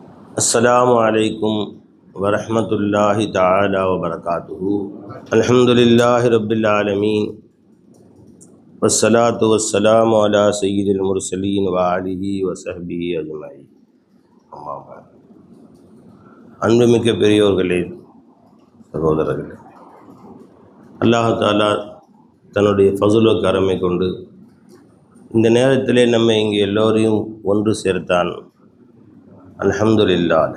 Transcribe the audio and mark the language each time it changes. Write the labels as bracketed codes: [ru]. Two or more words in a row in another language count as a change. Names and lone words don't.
[ar] السلام عليكم ورحمة الله تعالى وبركاته. الحمد لله رب العالمين والصلاة والسلام على سيد المرسلين وآله وصحبه أجمعين. أما بعد. [ta] அன்புமிக்க பெரியோர்களே, சகோதரர்களே, [ar] الله تعالى [ta] தன்னுடைய [ar] فضل كرم [ta] கொண்டு இந்த நேரத்திலே நம்ம இங்கே எல்லோரையும் ஒன்று சேர்த்தான். அல்ஹம்துலில்லாஹ்.